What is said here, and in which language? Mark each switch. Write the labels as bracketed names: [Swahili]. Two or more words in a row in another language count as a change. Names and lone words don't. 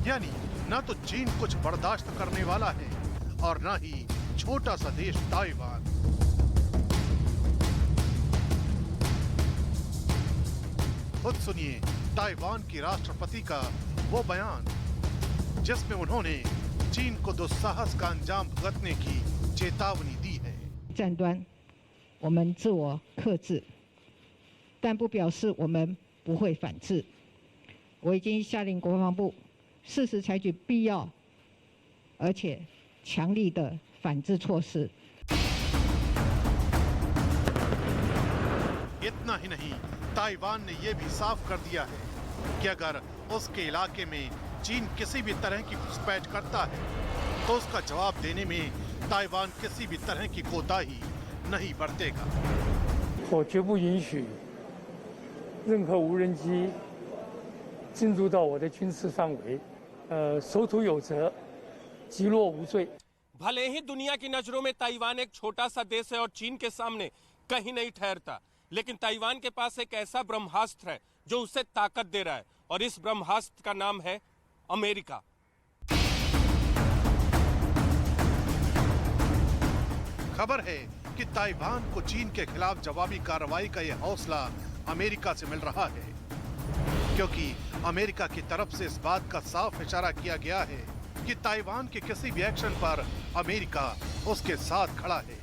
[Hindi] यानी न तो चीन कुछ बर्दाश्त करने वाला है और न ही छोटा सा देश ताइवान। खुद सुनिए ताइवान की राष्ट्रपति का वो बयान जिसमें उन्होंने चीन को दुस्साहस का अंजाम भुगतने की चेतावनी दी है। [Chinese] 战端我们自我克制，但不表示我们不会反制。我已经下令国防部适时采取必要而且强力的反制措施。 [Hindi] इतना ही नहीं, ताइवान ने यह भी साफ कर दिया है कि अगर उसके इलाके में चीन किसी भी तरह की घुसपैठ करता है तो उसका जवाब देने में ताइवान किसी भी तरह की कोताही नहीं बरतेगा। [Chinese] 我绝不允许任何无人机进入到我的军事范围，守土有责，击落无罪。 [Hindi] भले ही दुनिया की नजरों में ताइवान एक छोटा सा देश है और चीन के सामने कहीं नहीं ठहरता, लेकिन ताइवान के पास एक ऐसा ब्रह्मास्त्र है जो उसे ताकत दे रहा है, और इस ब्रह्मास्त्र का नाम है अमेरिका। खबर है कि ताइवान को चीन के खिलाफ जवाबी कार्रवाई का यह हौसला अमेरिका से मिल रहा है, क्योंकि अमेरिका की तरफ से इस बात का साफ इशारा किया गया है कि ताइवान के किसी भी एक्शन पर अमेरिका उसके साथ खड़ा है।